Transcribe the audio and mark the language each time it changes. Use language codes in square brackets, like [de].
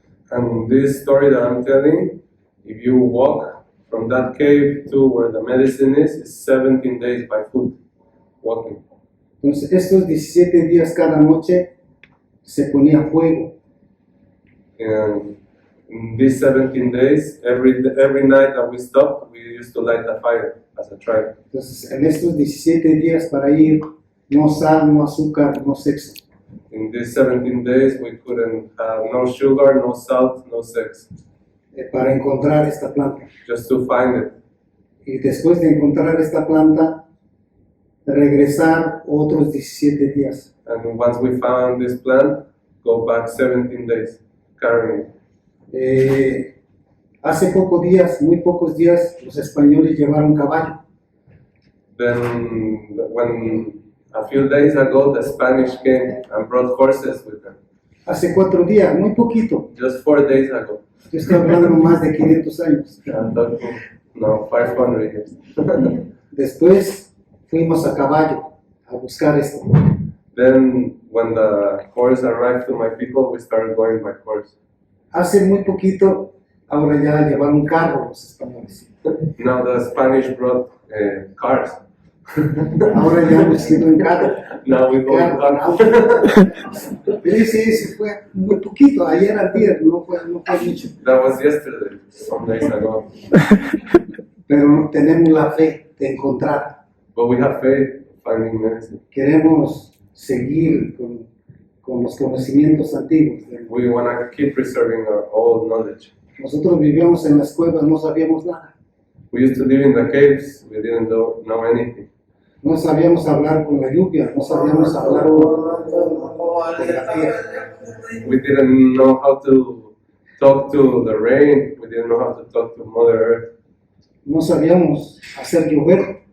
[en] And this story that I'm telling, if you walk from that cave to where the medicine is 17 days by foot, walking. [es] Entonces estos 17 días cada noche se ponía fuego. [en] And in these 17 days, every night that we stopped, we used to light the fire as a tribe. [es] Entonces en estos 17 días para ir, no sal, no azúcar, no sexo. [en] In these 17 days, we couldn't have no sugar, no salt, no sex, [es] Para encontrar esta planta. [en] just to find it. [es] Y después de encontrar esta planta, regresar otros 17 días. [en] And once we found this plant, go back 17 days carrying it. [es] Hace muy pocos días, los españoles llevaron caballo. [en] Then, when a few days ago, the Spanish came and brought horses with them. [es] Hace 4 días, muy poquito. [en] Just 4 days ago. [es] Yo estoy hablando más de 500 años. [en] I'm talking, no, 500 years. [es] Después fuimos a caballo a buscar esto. [en] Then when the horse arrived to my people, we started going by horse. [es] Hace muy poquito, ahora ya llevan un carro los españoles. [en] Now the Spanish brought cars. [es] Ahora ya hemos ido en carro. [en] Now we go in [es] Claro, [en] cars. [es] sí, fue muy poquito, ayer al día, no fue mucho. [en] That was yesterday, some days ago. [es] Pero tenemos la fe de encontrar. [en] But we have faith in finding medicine. [es] Queremos seguir con los conocimientos antiguos. [en] We want to keep preserving our old knowledge. [es] Nosotros vivíamos en las cuevas, no sabíamos nada. [en] We used to live in the caves, we didn't know anything. [es] No sabíamos hablar con la lluvia, no sabíamos hablar con la tierra. [en] We didn't know how to talk to the rain, we didn't know how to talk to Mother Earth. [es] No sabíamos hacer llover.